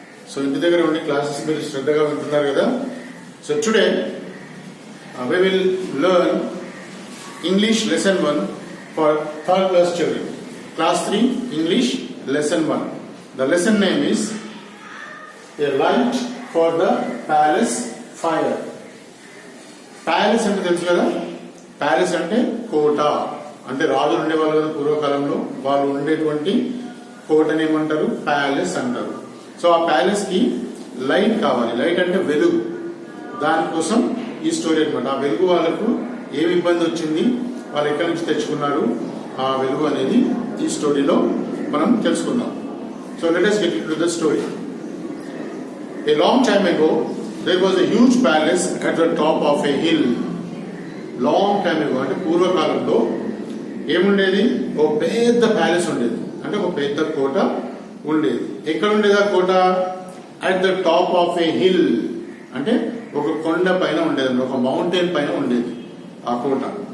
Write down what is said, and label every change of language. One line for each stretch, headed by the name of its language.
English: So in the classes
Telugu: మీరు శ్రద్ధగా వింటున్నారు కదా.
English: So today we will learn English lesson 1 for third class children. Class 3 English lesson 1. The lesson name is A Light for the Palace Fire.
Telugu: Palace అంటే తెలుసు కదా. Palace అంటే కోట. అంటే రాజులు ఉండేవాళ్ళు కదా పూర్వకాలంలో, వాళ్ళు ఉండేటువంటి కోటని ఏమంటారు, ప్యాలెస్ అంటారు. సో ఆ ప్యాలెస్ కి లైట్ కావాలి. లైట్ అంటే వెలుగు. దానికోసం ఈ స్టోరీ అనమాట. ఆ వెలుగు వాళ్ళకు ఏమి ఇబ్బంది వచ్చింది, వాళ్ళు ఎక్కడి నుంచి తెచ్చుకున్నారు ఆ వెలుగు అనేది ఈ స్టోరీలో మనం తెలుసుకుందాం.
English: So let us get into the story. A long time ago there was a huge palace at the top of a hill.
Telugu: Long time ago అంటే పూర్వకాలంలో ఏముండేది, ఒక పెద్ద ప్యాలెస్ ఉండేది, అంటే ఒక పెద్ద కోట ఉండేది. ఎక్కడ ఉండేది ఆ కోట?
English: at the top of a hill,
Telugu: అంటే ఒక కొండ పైన ఉండేది, ఒక మౌంటైన్ పైన ఉండేది ఆ కోట.